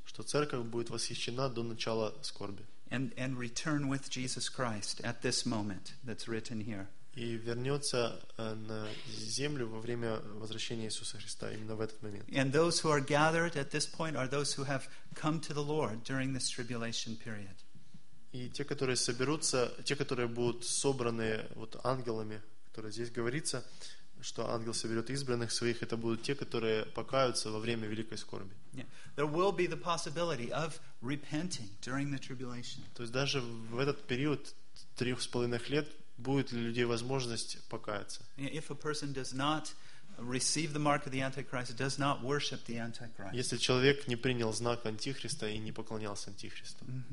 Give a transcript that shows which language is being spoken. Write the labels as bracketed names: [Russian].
[Russian] Что церковь будет восхищена до начала скорби. [English] And return with Jesus Christ at this moment that's written here. [Russian] И вернется на землю во время возвращения Иисуса Христа именно в этот момент. [English] And those who are gathered at this point are those who have come to the Lord during this tribulation period. [Russian] И те, которые соберутся, те, которые будут собраны вот ангелами, которые здесь говорится, что ангел соберет избранных своих, это будут те, которые покаются во время великой скорби. [English] Yeah. There will be the possibility of repenting during the tribulation. [Russian] То есть даже в этот период 3.5 лет будет ли у людей возможность покаяться? [English] Yeah. If a person does not receive the mark of the Antichrist, does not worship the Antichrist. [Russian] Если человек не принял знак Антихриста и не поклонялся Антихристу.